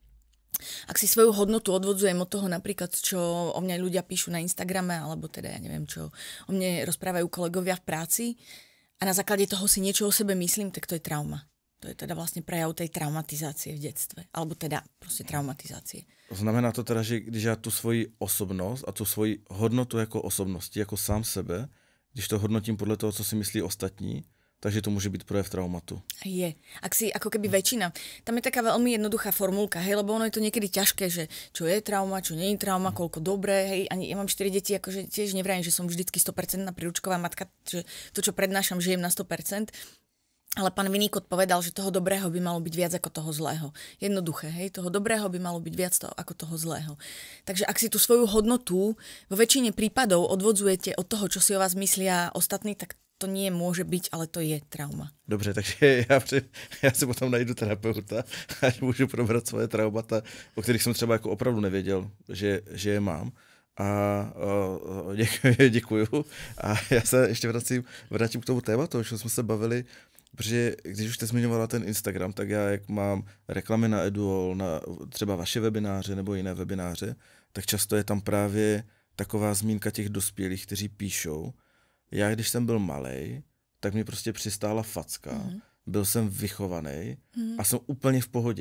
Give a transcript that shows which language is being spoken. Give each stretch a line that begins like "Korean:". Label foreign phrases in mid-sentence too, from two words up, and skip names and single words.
Slovak: Ak si svoju hodnotu odvodzujem od toho napríklad, čo o mňa ľudia píšu na Instagrame, alebo teda ja neviem, čo o mne rozprávajú kolegovia v práci a na základe toho si niečo o sebe myslím, tak to je trauma. To je teda vlastne prejav tej traumatizácie v detstve. Alebo teda proste traumatizácie. Znamená to teda, že
Czech: když já tu svoji osobnost a tu svoji hodnotu jako osobnosti, jako sám sebe, když to hodnotím podle toho, co si myslí ostatní, takže
Slovak: to môže byť
Czech: projev traumatu. Je.
Slovak: Ak si ako keby väčšina. Tam je taká veľmi jednoduchá formulka, hej, lebo ono je to niekedy ťažké, že čo je trauma, čo nie je trauma, koľko dobré, hej. Ani ja mám 4 deti, akože tiež nevrajím, že som vždycky 100% príručková matka, že to, čo prednášam, žijem na 100%. Ale pán Winnicott povedal, že toho dobrého by malo byť viac ako toho zlého. Jednoduché, hej, toho dobrého by malo byť viac ako toho zlého. Takže ak si tú svoju hodnotu vo väčšine prípadov odvodzujete od toho, čo si o vás myslia ostatní, tak to nie môže byť, ale to je trauma.
Czech: Dobře, takže já si potom najdu terapeuta a můžu probrat svoje traumata, o kterých jsem třeba jako opravdu nevěděl, že je mám. A děkuju. A já se ještě vrátím k tomu tématu, o čem jsme se bavili, protože když už jste zmiňovala ten Instagram, tak já, jak mám reklamy na Eduol, na třeba vaše webináře nebo jiné webináře, tak často je tam právě taková zmínka těch dospělých, kteří píšou, já, když jsem byl malej, tak mi prostě přistála facka, byl jsem vychovaný a jsem úplně v pohodě.